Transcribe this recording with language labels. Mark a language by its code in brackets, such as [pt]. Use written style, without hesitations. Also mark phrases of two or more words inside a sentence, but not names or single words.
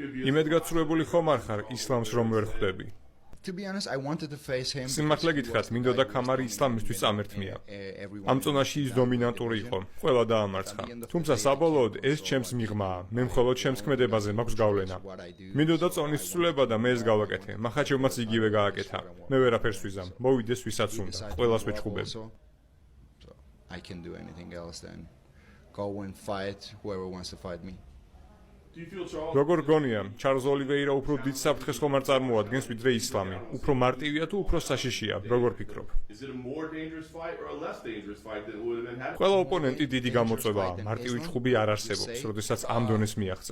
[ka] იმედგაცრუებული ხომ არ ხარ ისლამს რომ ვერ ხვდები? [en] To be honest, I wanted to face him. [ka] სიმართლე გითხრათ, მინდოდა ქამარი ისლამისთვის წამერთმია. ამ წონაში ის დომინანტური იყო, ყველა დაამარცხა. თუმცა საბოლოოდ ეს ჩემს მიღმაა, მე მხოლოდ ჩემს ქმედებაზე მაქვს გავლენა. მინდოდა წონის ცვლილება და მე ეს გავაკეთე, მახაჩევმაც იგივე გააკეთა. მე ვერაფერს ვიზამ, მოვიდეს ვისაც უნდა, ყველას ვეჩხუბებ. [en] I can do anything else than go and fight whoever wants to fight me. [ka] როგორ გონია, ჩარლზ ოლივეირა უფრო დიდ საფრთხეს ხომ არ წარმოადგენს ვიდრე ისლამი? უფრო მარტივია თუ უფრო საშიშია? როგორ ფიქრობ? ყველა ოპონენტი დიდი გამოწვევაა, მარტივი ჩხუბი არ არსებობს, როდესაც ამ დონეს მიაღწევ.